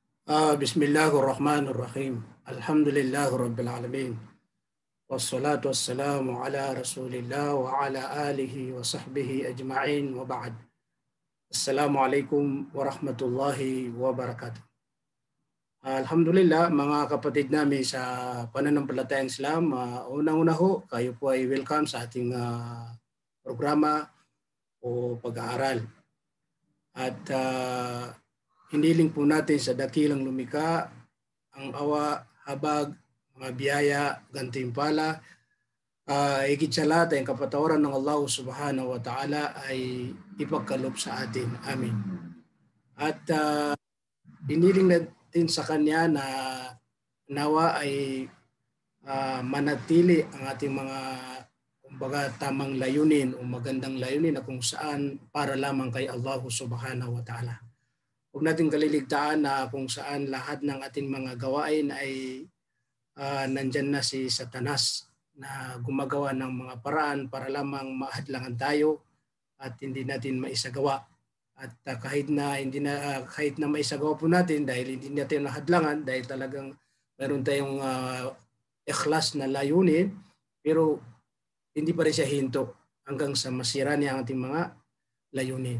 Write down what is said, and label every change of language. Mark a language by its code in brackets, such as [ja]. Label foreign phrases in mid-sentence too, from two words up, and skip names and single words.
[ar] بسم الله الرحمن الرحيم. الحمد لله رب العالمين. والصلاة والسلام على رسول الله وعلى آله وصحبه أجمعين وبعد. السلام عليكم ورحمة الله وبركاته. [tl] Alhamdulillah mga kapatid namin sa pananampalatayang Islam, unang-una ho, kayo po ay welcome sa ating programa o pag-aaral. At hiniling po natin sa dakilang lumikha ang awa, habag, mga biyaya, gantimpala, higit sa lahat ay kapatawaran ng Allah [ar] سبحانه وتعالى [tl] ay ipagkaloob sa atin. Amin. At hiniling natin sa Kanya na nawa ay manatili ang ating mga kumbaga tamang layunin o magandang layunin na kung saan para lamang kay Allah [ar] سبحانه وتعالى. [tl] Huwag natin kaliligtaan na kung saan lahat ng ating mga gawain ay nandyan na si Satanas na gumagawa ng mga paraan para lamang mahadlangan tayo at hindi natin maisagawa. At kahit na maisagawa po natin dahil hindi natin nahadlangan dahil talagang meron tayong ikhlas na layunin, pero hindi pa rin siya hinto hanggang sa masira niya ang ating mga layunin.